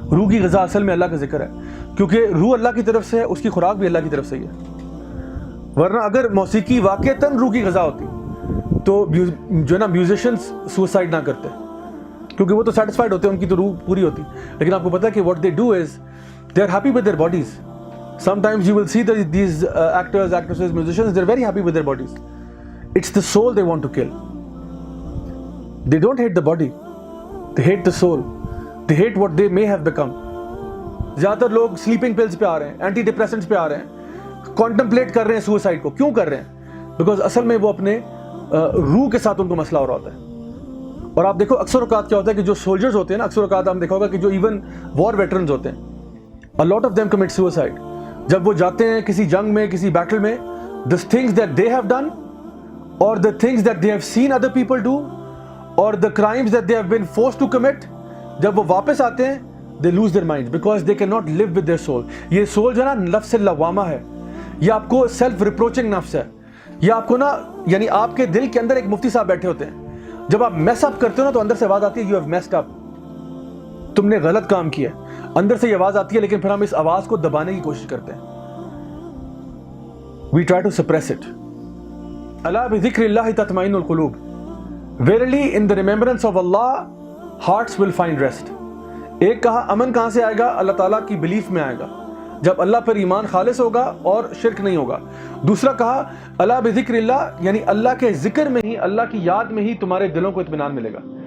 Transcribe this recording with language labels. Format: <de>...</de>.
<ur>روح کی غذا اصل میں اللہ کا ذکر ہے, کیونکہ روح اللہ کی طرف سے ہے, اس کی خوراک بھی اللہ کی طرف سے ہی ہے. ورنہ اگر موسیقی واقعتاً روح کی غذا ہوتی تو جو ہے نا میوزیشنز سوسائڈ نہ کرتے, کیونکہ وہ تو سیٹسفائڈ ہوتے ہیں, ان کی تو روح پوری ہوتی. لیکن آپ کو پتا ہے کہ</ur> <en>What they do is they are happy with their bodies. Sometimes you will see that these actors, actresses, musicians, they're very happy with their bodies. It's the soul they want to kill. They don't hate the body. They hate the soul. They hate what they may have become.</en> <ur>زیادہ تر لوگ sleeping pulls پہ آ رہے ہیں, anti depressants پہ آ رہے ہیں, contemplate کر رہے ہیں سوسائڈ کو. کیوں کر رہے ہیں؟ بیکاز اصل میں وہ اپنے روح کے ساتھ ان کو مسئلہ ہو رہا ہوتا ہے. اور آپ دیکھو اکثر اوقات کیا ہوتا ہے کہ جو سولجرز ہوتے ہیں نا, اکثر اوقات آپ دیکھا ہوگا کہ جو ایون وار ویٹرنز ہوتے ہیں,</ur> <en>a lot of them commit suicide.</en> <ur>جب وہ جاتے ہیں کسی جنگ میں, کسی بیٹل میں,</ur> <en>the things that they have done or the things that they have seen other people do or the crimes that they have been forced to commit,</en> <ur>جب وہ واپس آتے ہیں</ur> <en>they lose their minds because they cannot live with their soul.</en> <ur>یہ soul جو ہے نا نفس لوامہ ہے, یہ آپ کو سیلف ریپروچنگ نفس ہے. یہ آپ کو نا یعنی آپ کے دل کے اندر ایک مفتی صاحب بیٹھے ہوتے ہیں, جب آپ میس اپ کرتے ہو نا تو اندر سے آواز آتی ہے</ur> <en>you have messed up,</en> <ur>تم نے غلط کام کیا. اندر سے یہ آواز آتی ہے لیکن پھر ہم اس آواز کو دبانے کی کوشش کرتے ہیں.</ur> <en>We try to suppress it.</en> <ar>الا بذکر اللہ تطمئن القلوب.</ar> <en>Verily in the remembrance of Allah hearts will find rest.</en> <ur>ایک کہا امن کہاں سے آئے گا؟ اللہ تعالیٰ کی بلیف میں آئے گا, جب اللہ پر ایمان خالص ہوگا اور شرک نہیں ہوگا. دوسرا کہا الا بذکر اللہ, یعنی اللہ کے ذکر میں ہی, اللہ کی یاد میں ہی تمہارے دلوں کو اطمینان ملے گا.</ur>